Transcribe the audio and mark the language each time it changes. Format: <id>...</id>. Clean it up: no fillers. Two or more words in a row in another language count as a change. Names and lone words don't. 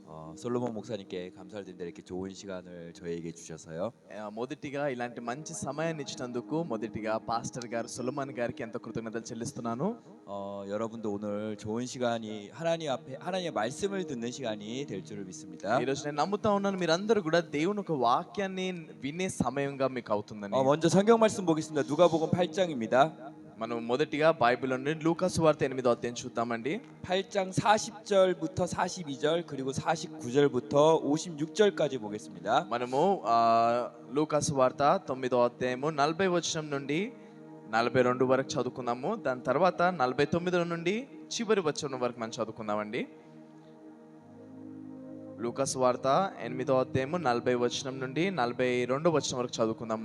<ko>솔로몬 목사님께 감사를 드립니다. 이렇게 좋은 시간을 저희에게 주셔서요.</ko> <te>మొదటిగా ఇలాంటి మంచి సమయాన్ని ఇచ్చినందుకు మొదటిగా పాస్టర్ గారు సొలొమన్ గారికి ఎంతో కృతజ్ఞతలు చెల్లిస్తున్నాను.</te> <ko>여러분도 오늘 좋은 시간이 하나님 앞에 하나님의 말씀을 듣는 시간이 될 줄을 믿습니다.</ko> <te>ఈ రోజు నేను నమ్ముతా ఉన్నాను మీరందరూ కూడా దేవుని ఒక వాక్యాన్ని వినే సమయంగా మీకు అవుతుందని.</te> <ko>먼저 성경 말씀 보겠습니다. 누가복음 8장입니다.</ko> <te>మనం మొదటిగా బైబిల్ నుండి లూకాసు వార్త 8వ అధ్యాయం చూద్దామండి.</te> <ko>8장 40절부터 42절 그리고 49절부터 56절까지 보겠습니다.</ko> <te>మనము లూకాసు వార్త 9వ అధ్యాయము 40 వచనం నుండి 42 వరకు చదువుకుందాము. దాని తర్వాత 49 నుండి చివరి వచనం వరకు మనం చదువుకుందామండి. లూకాసు వార్త 8వ అధ్యాయము 40 వచనం నుండి 42 వచనం వరకు చదువుకుందాం.</te>